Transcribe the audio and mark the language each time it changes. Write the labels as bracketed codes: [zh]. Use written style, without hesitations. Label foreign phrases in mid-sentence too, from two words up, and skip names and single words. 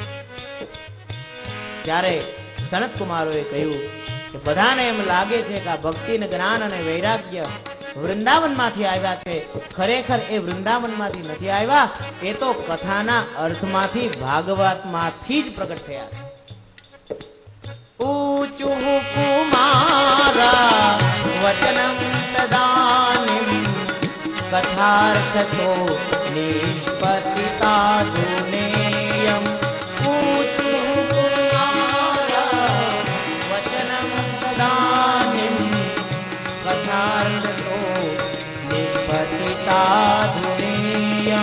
[gu] ત્યારે સનત કુમારોએ કહ્યું કે બધાને એમ લાગે છે કે આ ભક્તિ ને જ્ઞાન અને વૈરાગ્ય વૃંદાવનમાંથી આવ્યા છે. ખરેખર એ વૃંદાવનમાંથી નથી આવ્યા, એ તો કથાના અર્થમાંથી ભાગવતમાંથી જ પ્રગટ થયા છે. [sa] ऊचु कुमारा वचनम तदानीम कथार्थतो निष्पतिता दुनेयम। ऊचु कुमारा वचनम तदानीम कथार्थतो निष्पतिता दुनेयम।